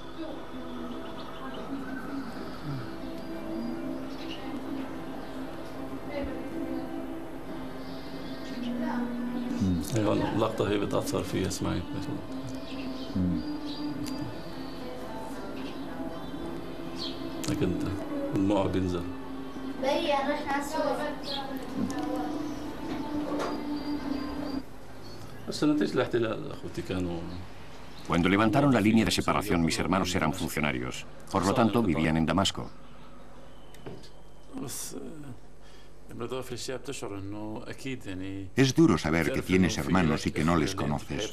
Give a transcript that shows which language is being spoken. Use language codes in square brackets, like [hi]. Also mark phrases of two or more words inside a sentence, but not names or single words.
[ar] هون اللقطة هي بتأثر فيها اسمعي لكن دموعه بينزل [es] Cuando levantaron la línea de separación, mis hermanos eran funcionarios. Por lo tanto, vivían en Damasco. Es duro saber que tienes hermanos y que no les conoces.